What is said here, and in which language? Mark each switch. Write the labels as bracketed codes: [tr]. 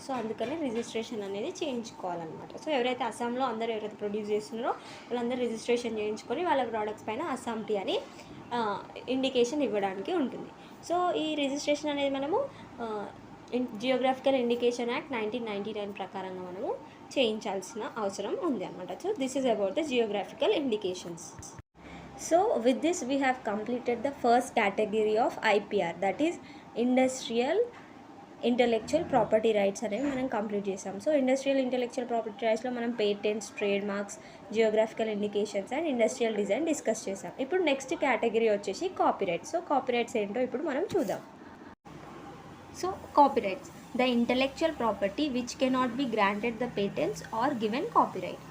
[te] So అందుకనే registration అనేది చేయించుకోవాలన్నమాట. So ఎవరైతే అస్సాంలో ఎవరైతే ప్రొడ్యూస్ చేస్తున్నారో వాళ్ళందరూ రిజిస్ట్రేషన్ చేయించుకొని వాళ్ళ ప్రోడక్ట్స్ పైన అస్సాం టీ అని ఇండికేషన్ ఇవ్వడానికి ఉంటుంది. సో ఈ రిజిస్ట్రేషన్ అనేది మనము జియోగ్రాఫికల్ ఇండికేషన్ యాక్ట్ 1999 ప్రకారంగా మనము చేయించాల్సిన అవసరం ఉంది అనమాట. [en] So this is about the geographical indications. So with this we have completed the first category of IPR, that is industrial intellectual property rights [te] అనేవి మనం కంప్లీట్ చేసాం. సో ఇండస్ట్రియల్ ఇంటెలెక్చువల్ ప్రాపర్టీ రైట్స్లో మనం patents, trade marks, geographical indications and industrial design discuss చేసాం. ఇప్పుడు next category వచ్చేసి copyrights. So copyrights ఏంటో ఇప్పుడు మనం చూద్దాం. [en] So copyrights, the intellectual property which cannot be granted the patents or given copyright.